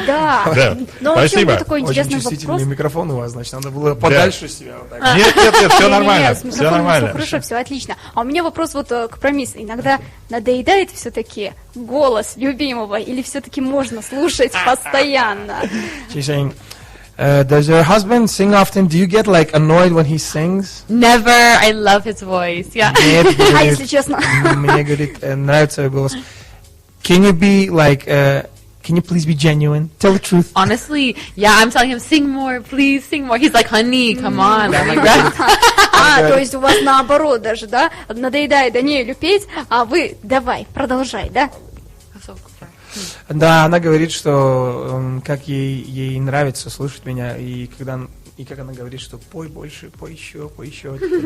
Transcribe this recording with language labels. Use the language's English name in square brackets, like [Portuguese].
[Russian] Да. Но вообще был такой интересный вопрос. Очень чувствительный вопрос. микрофон у вас, значит, надо было подальше себя. Вот так. Нет, все нормально. Все нормально. Все хорошо, все отлично. А у меня вопрос вот к Промис. Иногда надоедает все-таки голос любимого или все-таки можно слушать постоянно? [English] She's saying, does your husband sing often? Do you get like annoyed when he sings? Never. I love his voice. Yeah. [Russian] Нет, А если честно? мне, говорит, нравится его голос. [English] Can you be like, can you please be genuine? Tell the truth. Honestly, yeah, I'm telling him, sing more, please, sing more. He's like, honey, come on. Let me rest. [Russian] То есть у вас наоборот даже, да? Надоедает Даниэлю петь, а вы давай, продолжай, да? Да, она говорит, что как ей нравится слушать меня, и как она говорит, что пой больше, пой еще.